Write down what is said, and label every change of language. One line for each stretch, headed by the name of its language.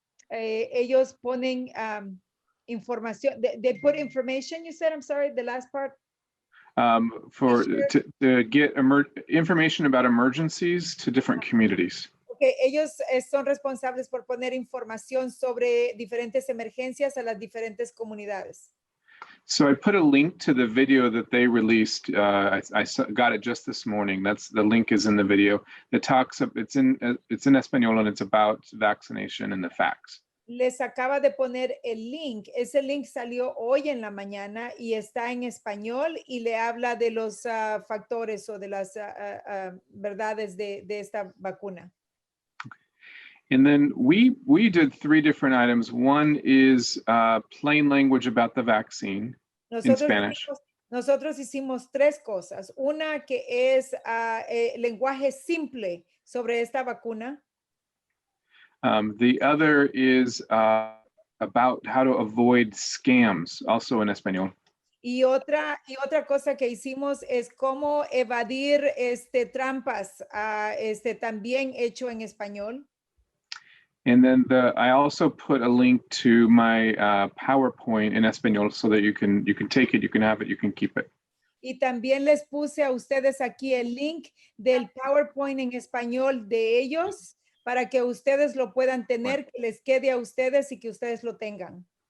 Spanish: ellos ponen información.
English: They put information, you said, I'm sorry, the last part. To get information about emergencies to different communities.
Spanish: Okay, ellos son responsables por poner información sobre diferentes emergencias a las diferentes comunidades.
English: So I put a link to the video that they released. I got it just this morning. The link is in the video. It talks. It's in español and it's about vaccination and the facts.
Spanish: Les acaba de poner el link. Ese link salió hoy en la mañana y está en español y le habla de los factores o de las verdades de esta vacuna.
English: And then we did 3 different items. One is plain language about the vaccine in Spanish.
Spanish: Nosotros hicimos 3 cosas. Una que es lenguaje simple sobre esta vacuna.
English: The other is about how to avoid scams, also in español.
Spanish: Y otra cosa que hicimos es cómo evadir trampas, también hecho en español.
English: And then I also put a link to my PowerPoint in español so that you can take it, you can have it, you can keep it.
Spanish: Y también les puse a ustedes aquí el link del PowerPoint en español de ellos para que ustedes lo puedan tener, que les quede a ustedes y que ustedes lo tengan.